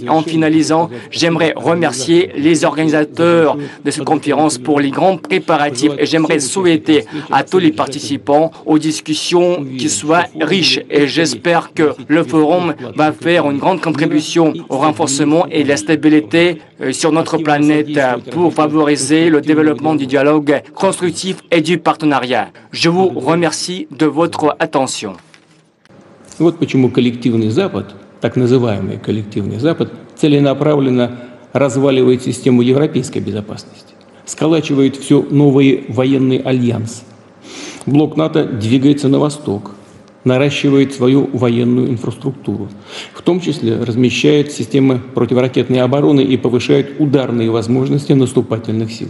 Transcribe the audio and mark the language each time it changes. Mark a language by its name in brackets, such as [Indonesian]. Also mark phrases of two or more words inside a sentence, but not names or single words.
[French] En finalisant, j'aimerais remercier les organisateurs de cette conférence pour les grands préparatifs et j'aimerais souhaiter à tous les participants aux discussions qui soient riches et j'espère que le forum va faire une grande contribution au renforcement et la stabilité sur notre planète pour favoriser le développement du dialogue constructif et du partenariat. Je vous remercie de votre attention. [Russian] Вот почему коллективный Запад, так называемый коллективный Запад, целенаправленно разваливает систему европейской безопасности, сколачивает все новые военные альянсы. Блок НАТО двигается на восток, наращивает свою военную инфраструктуру, в том числе размещает системы противоракетной обороны и повышает ударные возможности наступательных сил.